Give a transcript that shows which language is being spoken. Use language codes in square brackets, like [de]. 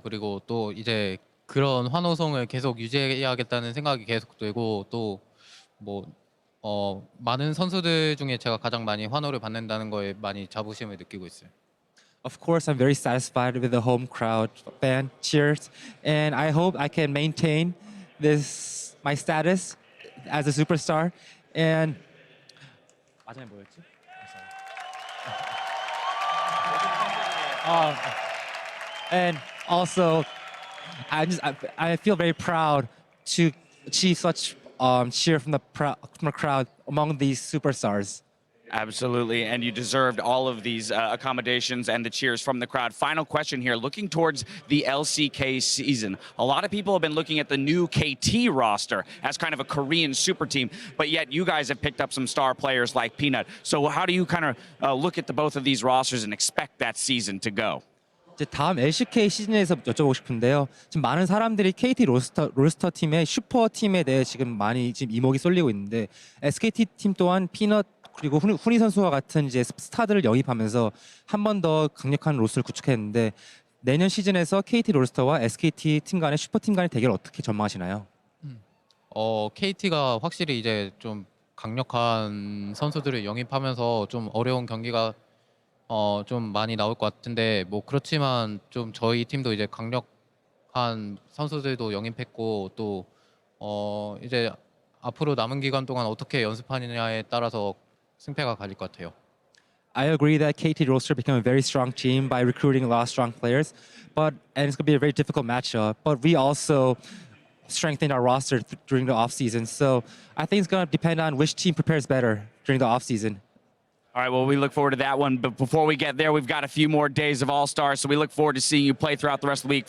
[ko] 그리고 또 이제 그런 환호성을 계속 유지해야겠다는 생각이 계속 들고, 또 뭐 많은 선수들 중에 제가 가장 많이 환호를 받는다는 거에 많이 자부심을 느끼고 있어요. [en] Of course, I'm very satisfied with the home crowd fan cheers, and I hope I can maintain my status as a superstar. And [ko] 마지막에 뭐였지? [en] And also, I feel very proud to achieve such cheer from the crowd among these superstars. Absolutely, and you deserved all of these accommodations and the cheers from the crowd. Final question here, looking towards the LCK season. A lot of people have been looking at the new KT roster as kind of a Korean super team, but yet you guys have picked up some star players like Peanut. So how do you kind of look at both of these rosters and expect that season to go? [ko] 이제 다음 LCK 시즌에서 여쭤보고 싶은데요. 지금 많은 사람들이 KT 롤스터 팀의 슈퍼 팀에 대해 지금 많이 지금 이목이 쏠리고 있는데, SKT 팀 또한 피넛 그리고 훈이 선수와 같은 이제 스타들을 영입하면서 한 번 더 강력한 로스를 구축했는데, 내년 시즌에서 KT 롤스터와 SKT 팀 간의 슈퍼 팀 간의 대결 어떻게 전망하시나요? KT가 확실히 이제 좀 강력한 선수들을 영입하면서 좀 어려운 경기가 좀 많이 나올 것 같은데, 뭐 그렇지만 좀 저희 팀도 이제 강력한 선수들도 영입했고, 또 이제 앞으로 남은 기간 동안 어떻게 연습하느냐에 따라서 승패가 갈릴 것 같아요. [en] I agree that KT roster became a very strong team by recruiting a lot of strong players, and it's going to be a very difficult matchup. But we also strengthened our roster during the off season, so I think it's going to depend on which team prepares better during the off season. All right, well, we look forward to that one. But before we get there, we've got a few more days of All-Stars, so we look forward to seeing you play throughout the rest of the week.